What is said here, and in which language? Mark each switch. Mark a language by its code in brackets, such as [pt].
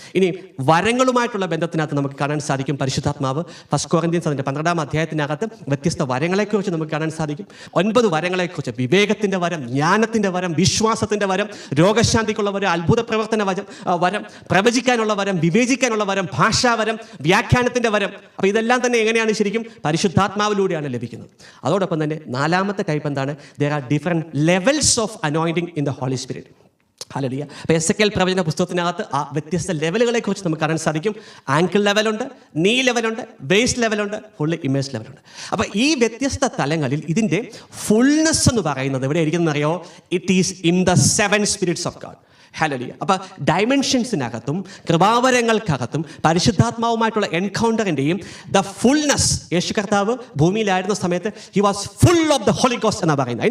[ml] ഇനി വരങ്ങളുമായിട്ടുള്ള ബന്ധത്തിനകത്ത് നമുക്ക് കാണാൻ സാധിക്കും. പരിശുദ്ധാത്മാവ് 1 കൊരിന്ത്യൻസ് അതിൻ്റെ 12-ാം അധ്യായത്തിനകത്ത് വ്യത്യസ്ത വരങ്ങളെക്കുറിച്ച് നമുക്ക് കാണാൻ സാധിക്കും. 9 വരങ്ങളെക്കുറിച്ച്: വിവേകത്തിൻ്റെ വരം, ജ്ഞാനത്തിൻ്റെ വരം, വിശ്വാസത്തിൻ്റെ വരം, രോഗശാന്തിക്കുള്ള വരം, അത്ഭുത പ്രവർത്തന വരം, പ്രവചിക്കാനുള്ള വരം, വിവേചിക്കാനുള്ള വരം, ഭാഷാവരം, വ്യാഖ്യാനത്തിൻ്റെ വരം. അപ്പോൾ ഇതെല്ലാം തന്നെ എങ്ങനെയാണ്? ശരിക്കും പരിശുദ്ധാത്മാവിലൂടെയാണ് ലഭിക്കുന്നത്. അതോടൊപ്പം തന്നെ 4-ാമത്തെ കയ്പ് എന്താണ്? [en] there are different levels of anointing in the Holy Spirit. [ml] Hallelujah. അപ്പോൾ എസെക്കിയേൽ പ്രവചന പുസ്തകത്തിനകത്ത് ആ വ്യത്യസ്ത ലെവലുകളെ കുറിച്ച് നമുക്ക് കാണാൻ സാധിക്കും. ആങ്കിൾ ലെവലുണ്ട്, നീ ലെവലുണ്ട്, ബേസ് ലെവലുണ്ട്, ഫുള്ള് ഇമേജ് ലെവലുണ്ട്. അപ്പോൾ ഈ വ്യത്യസ്ത തലങ്ങളിൽ ഇതിൻ്റെ ഫുൾനെസ് എന്ന് പറയുന്നത് എവിടെ ഇരിക്കുന്നതെന്ന് അറിയോ? [en] It is in the 7 spirits of God. [ml] Hallelujah. അപ്പോൾ ഡയമെൻഷൻസിനകത്തും കൃപാവരങ്ങൾക്കകത്തും പരിശുദ്ധാത്മാവുമായിട്ടുള്ള എൻകൗണ്ടറിൻ്റെയും ദ ഫുൾനെസ്, യേശു കർത്താവ് ഭൂമിയിലായിരുന്ന സമയത്ത് [en] he was full of the holy ghost [ml] എന്നാണ് പറയുന്നത്.